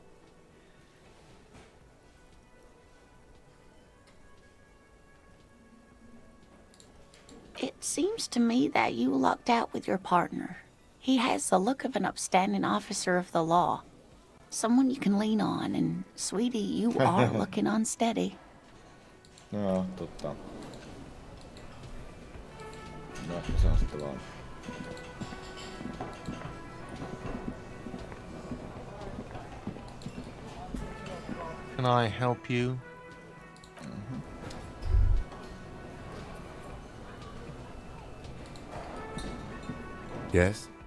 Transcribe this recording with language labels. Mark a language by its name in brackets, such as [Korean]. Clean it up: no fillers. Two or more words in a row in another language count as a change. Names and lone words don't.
[English] It seems to me that you lucked out with your partner. He has the look of an upstanding officer of the law. Someone you can lean on, and sweetie, you are looking unsteady. [Finnish] No, totta. No, se on sitten vaan. [English] Can I help you? Yes?